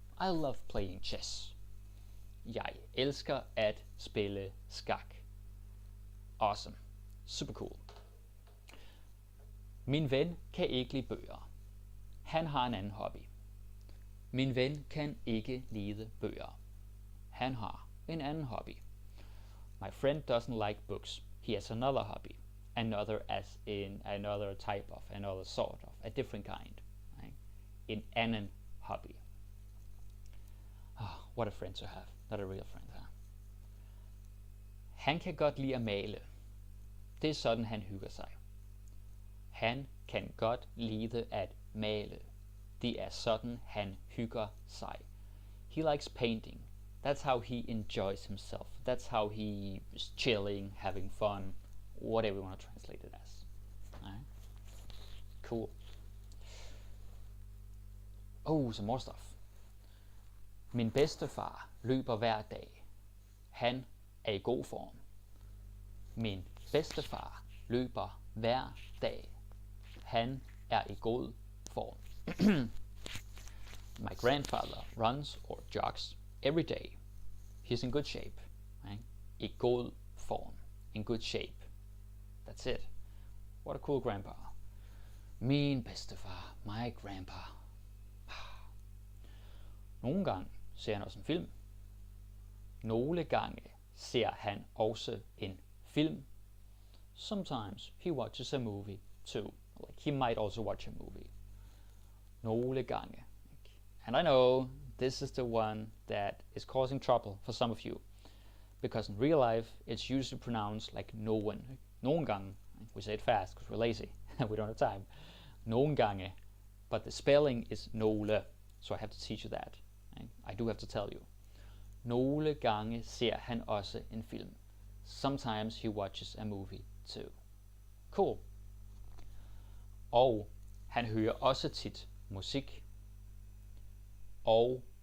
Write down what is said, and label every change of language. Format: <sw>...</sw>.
<en>I love playing chess.</en> <da>Jeg elsker at spille skak.</da> <en>Awesome. Super cool.</en> <da>Min ven kan ikke lide bøger. Han har en anden hobby. Min ven kan ikke lide bøger. Han har en anden hobby.</da> <en>My friend doesn't like books. He has another hobby. Another as in another type of, another sort of, a different kind. Right?</en> <da>En anden hobby.</da> <en>Oh, what a friend to have. Not a real friend, huh?</en> <da>Han kan godt lide at male. Det er sådan, han hygger sig. Han kan godt lide at male. Det er sådan, han hygger sig.</da> <en>He likes painting. That's how he enjoys himself. That's how he is chilling, having fun, whatever you want to translate it as. Alright? Cool. Oh, some more stuff.</en> <da>Min bedstefar løber hver dag. Han er i god form. Min bedstefar løber hver dag. Han er i god form.</da> <en>My grandfather runs or jogs every day. He's in good shape. Right?</en> <da>I god form.</da> <en>In good shape. That's it. What a cool grandpa.</en> <da>Min bedstefar.</da> <en>My grandpa.</en> <da>Nogle gange ser han også en film. Nogle gange ser han også en film.</da> <en>Sometimes he watches a movie too. Like he might also watch a movie.</en> <da>Nogle gange.</da> <en>And I know this is the one that is causing trouble for some of you. Because in real life, it's usually pronounced like no one. Nogle gange. We say it fast because we're lazy. We don't have time. Nogle gange. But the spelling is nogle. So I have to teach you that. I do have to tell you.</en> <da>Nogle gange ser han også en film.</da> <en>Sometimes he watches a movie too. Cool.</en> <da>Og han hører også tit musik. Og</da>